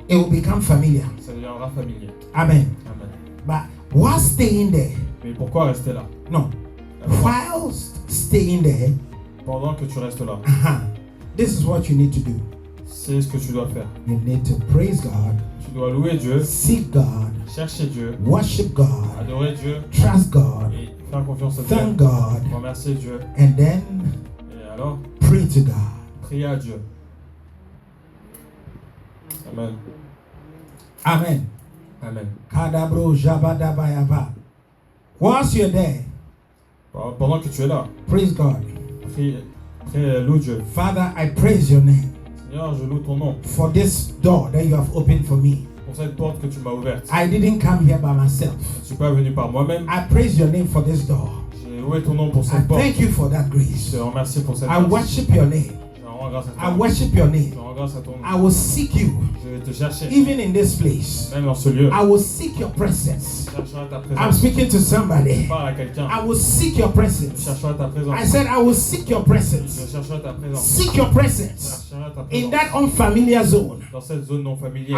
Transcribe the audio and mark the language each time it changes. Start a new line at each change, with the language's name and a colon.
English: It will become familiar.
French: Ça deviendra familier.
English: Amen. Amen. But while staying there,
French: Mais pourquoi rester là?
English: no. Whilst staying there,
French: Pendant que tu restes là,
English: this is what you need to do.
French: c'est ce que tu dois faire.
English: You need to praise God
French: Tu dois louer Dieu,
English: seek God,
French: chercher Dieu,
English: worship God,
French: adorer Dieu
English: trust God,
French: et faire confiance à Dieu,
English: thank God,
French: remercier Dieu
English: and then
French: et alors
English: pray to God.
French: prier à Dieu.
English: Amen. Amen. Amen. Kadabro jabadabayaba. Whilst you're there,
French: Pendant que tu es là,
English: praise God.
French: prie, loue Dieu.
English: Father, I praise your name
French: Seigneur, je loue ton nom
English: for this door that you have opened for me.
French: pour cette porte que tu m'as ouverte.
English: I didn't come here by myself.
French: Je ne suis pas venu par moi-même.
English: I praise your name for this door.
French: J'ai loué ton nom pour
English: I
French: cette porte.
English: thank you for that
French: Je
English: grace.
French: te remercie pour cette
English: I
French: grâce.
English: worship your name.
French: Je rends grâce à
English: I
French: toi.
English: worship your
French: Je
English: name.
French: rends grâce à ton nom.
English: I will seek you
French: Je vais te chercher,
English: even in this place.
French: même dans ce lieu.
English: I will seek your presence.
French: Je chercherai ta
English: I'm
French: présence.
English: speaking to
French: Je
English: somebody.
French: parle à quelqu'un.
English: I will seek your
French: Je
English: presence.
French: chercherai ta présence.
English: I said I will seek your
French: Je
English: presence.
French: chercherai ta présence.
English: Seek your
French: Je
English: presence
French: chercherai ta
English: in
French: présence.
English: that unfamiliar zone.
French: Dans cette zone non familière.